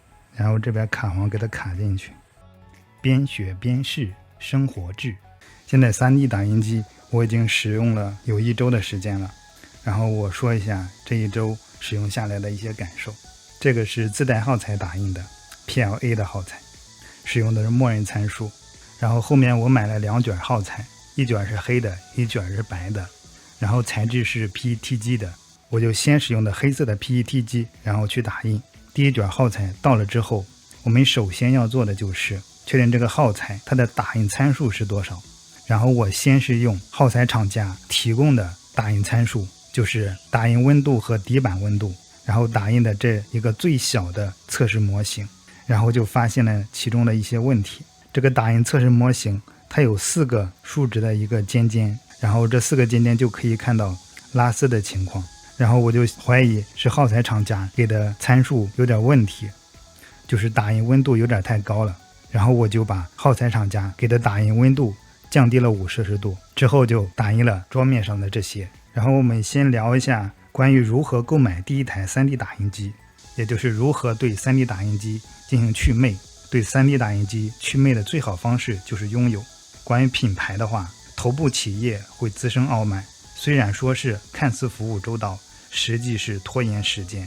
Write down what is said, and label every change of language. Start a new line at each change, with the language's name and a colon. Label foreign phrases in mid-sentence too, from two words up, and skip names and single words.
Chinese: 然後這邊卡簧給它卡進去，邊學邊試，生活誌。現在 3D 打印機我已經使用了有1周的时間了，然后我说一下這1周使用下來的一些感受。這個是自帶耗材打印的 PLA 的耗材，使用的是默認參數。然後後面我買了2卷耗材，一卷是黑的，一卷是白的，然後材質是 PET 机的，我就先使用的黑色的 PET 机，然後去打印。第1卷耗材到了之後，我们首先要做的就是確定這個耗材它的打印參數是多少。然後我先是用耗材廠家提供的打印參數，就是打印溫度和底板溫度，然後打印的這一個最小的測試模型，然後就發現了其中的一些問題。這個打印測試模型它有4個數值的一個尖尖，然後這4個尖尖就可以看到拉絲的情況，然後我就懷疑是耗材廠家給的參數有點問題，就是打印溫度有點太高了。然後我就把耗材厂家給的打印溫度降低了5摄氏度，之後就打印了桌面上的这些。然后我们先聊一下關於如何購買第一台 3D 打印機，也就是如何對 3D 打印機進行祛魅。對 3D 打印機祛魅的最好方式就是擁有。關於品牌的話，頭部企業會滋生傲慢，雖然說是看似服務周到，實際是拖延時間。